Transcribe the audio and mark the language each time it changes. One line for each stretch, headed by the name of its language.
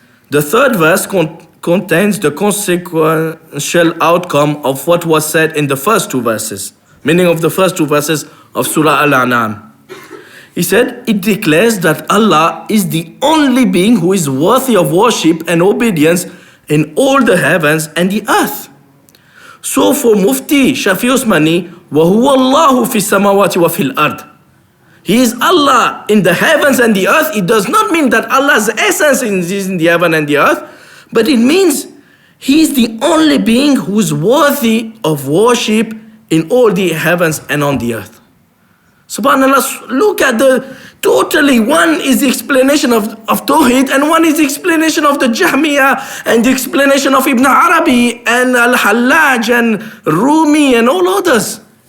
English: The third verse contains the consequential outcome of what was said in the first two verses, meaning of the first two verses of Surah Al-An'am. He said, it declares that Allah is the only being who is worthy of worship and obedience in all the heavens and the earth. So for Mufti Shafi Usmani,
Arabic: وَهُوَ اللَّهُ فِي السَّمَاوَاتِ وَفِي الْأَرْضِ.
English: He is Allah in the heavens and the earth. It does not mean that Allah's essence is in the heaven and the earth, but it means He is the only being who is worthy of worship in all the heavens and on the earth. SubhanAllah, look at totally one is the explanation of Tawheed and one is the explanation of the Jahmiyyah and the explanation of Ibn Arabi and Al-Hallaj and Rumi and all others.